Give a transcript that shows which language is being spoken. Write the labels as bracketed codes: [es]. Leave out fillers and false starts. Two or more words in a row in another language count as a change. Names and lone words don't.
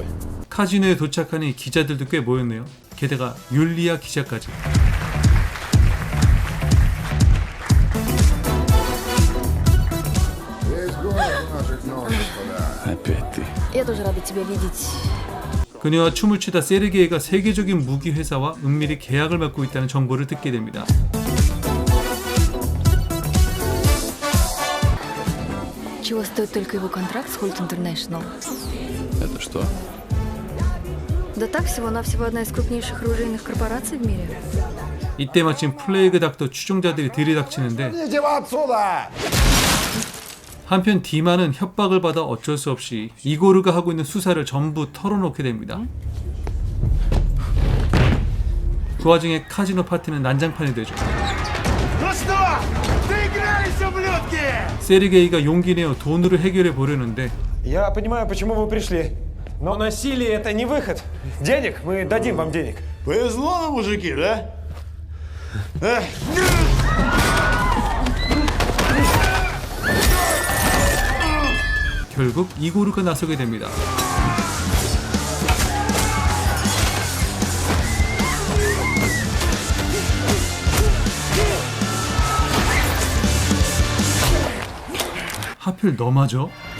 [ko] 카지노에 도착하니 기자들도 꽤 모였네요. 게다가 율리아 기자까지. [ru] Опять ты. Я тоже рада тебя видеть. [ko] 그녀와 춤을 추다 세르게이가 세계적인 무기 회사와 은밀히 계약을 맺고 있다는 정보를 듣게 됩니다. [ru] Чего стоит только его контракт с Holt International? Это что? Да так, всего-навсего одна из крупнейших оружейных корпораций в мире. [ko] 이때 마침 플레이그 닥터 추종자들이 들이닥치는데 한편 디마는 협박을 받아 어쩔 수 없이 이고르가 하고 있는 수사를 전부 털어놓게 됩니다. 그 와중에 카지노 파티는 난장판이 되죠. 세르게이가 용기 내어 돈으로 해결해 보려는데 [ru] Я понимаю, почему вы пришли. Но насилие это не выход. Денег мы дадим вам денег. Повезло нам, мужики, да? [ko] 결국 이고르가 나서게 됩니다. 하필 너마저?